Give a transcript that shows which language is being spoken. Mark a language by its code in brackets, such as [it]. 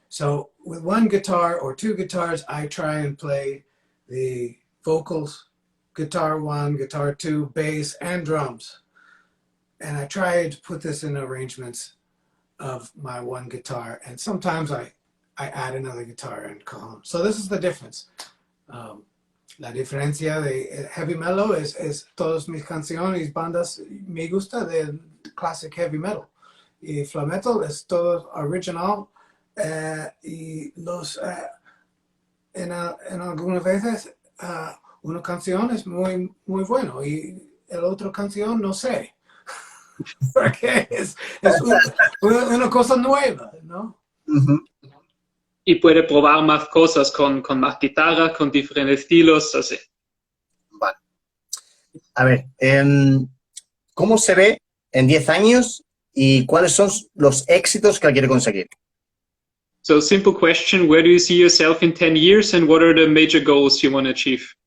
[en] So with one guitar or two guitars, I try and play the vocals, guitar one, guitar two, bass, and drums. And I try to put this in arrangements of my one guitar. And sometimes I add another guitar and column. So this is the difference. [es] La diferencia de heavy metal es todas mis canciones, bandas, me gusta del classic heavy metal. Y Flametal es todo original y en algunas veces una canción es muy bueno y el otro canción no sé. Porque es una cosa nueva, ¿no? Ujú. Y puede probar más cosas con más guitarra, con diferentes estilos, así. Vale. A ver, ¿cómo se ve en 10 años y cuáles son los éxitos que quiere conseguir? [en] So, simple question, where do you see yourself in 10 years and what are the major goals you want to achieve?